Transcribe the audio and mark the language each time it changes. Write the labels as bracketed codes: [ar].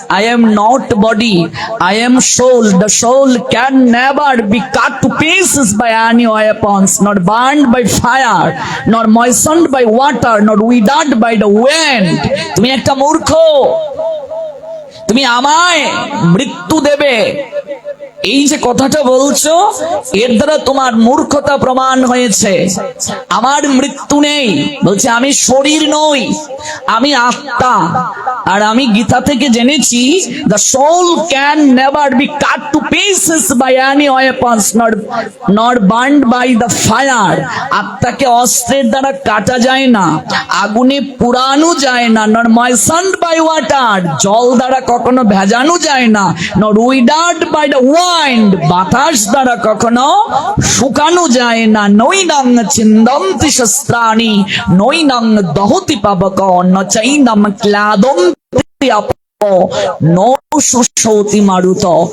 [en] I am not body, I am soul. The soul can never be cut to pieces by any weapons, not burned by fire, not moistened by water, not withered by the wind. [bn] তুমি একটা মূর্খ। তুমি আমায় মৃত্যু দেবে, এই যে কথাটা বলছো এর দ্বারা তোমার মূর্খতা প্রমাণ হয়েছে। আমার মৃত্যু নেই, বলছে আমি শরীর নই, আমি আত্মা। আর আমি গীতা থেকে জেনেছি [en] the soul can never be cut to pieces by any weapons nor burned by the fire। [bn] আত্মাকে অস্ত্রের দ্বারা কাটা যায় না, আগুনে পুরানো যায় না, [en] nor moistened by water, [bn] জল দ্বারা কখনো ভেজানো যায় না, [en] nor withered by the wind, [bn] বাতাস দ্বারা কখনো শুকানো যায় না। [sa] নৈনং ছিন্দন্তি শস্ত্রাণি নৈনং দহতি পাবক ন চৈনং ক্লাদন্তি আপো ন শুষ্যতি মারুত।